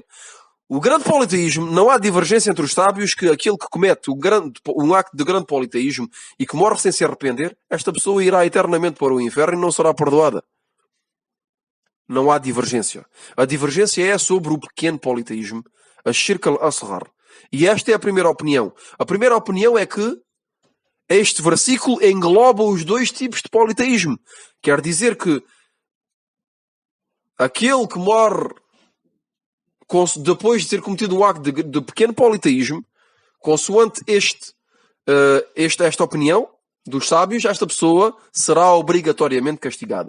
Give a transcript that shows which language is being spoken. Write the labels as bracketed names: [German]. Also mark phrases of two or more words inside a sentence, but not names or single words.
[Portuguese] O grande politeísmo, não há divergência entre os sábios que aquele que comete um acto de grande politeísmo e que morre sem se arrepender, esta pessoa irá eternamente para o inferno e não será perdoada. Não há divergência. A divergência é sobre o pequeno politeísmo, a [Arabic] الشرك الأصغر. [Portuguese] E esta é a primeira opinião. A primeira opinião é que este versículo engloba os dois tipos de politeísmo. Quer dizer que aquele que morre depois de ter cometido um acto de pequeno politeísmo, consoante esta opinião dos sábios, esta pessoa será obrigatoriamente castigada.